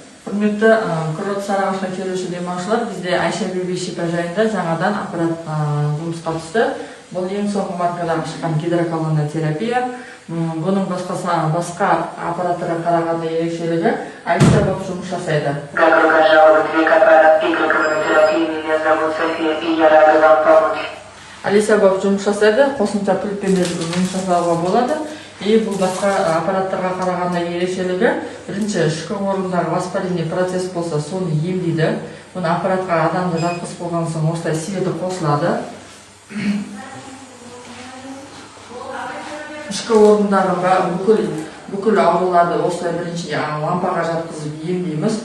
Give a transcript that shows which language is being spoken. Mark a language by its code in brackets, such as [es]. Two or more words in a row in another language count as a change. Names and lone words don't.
[kk] Құрметті Құрылыс Сарыағашқа келуші демалушылар, бізде Айша Биби шипажайында жаңадан аппарат жұмысқа түсті. Бұл ең соңғы маркадан шыққан гидроколонна терапия. Бұның басқа аппараттарға қарағанда ерекшелігі Алиса болып жұмыс жасайды. [ru] Добро пожаловать в аппарат гидроколоннотерапии. Меня зовут София, и я рада вам помочь. [kk] Алиса болып жұмыс жасайды, қосымша пультпен де жұмыс жасауға болады. Бұл басқа аппараттарға қарағанда ерекшелігі, бірінші ішкі орындағы воспаление процесс болса, соны емдейді. Бұны аппаратқа адамды жатқызып болған соң осылай светі қосылады. Ішкі орындағы бүкіл ауруларды осылай бірінші лампаға жатқызып емдейміз.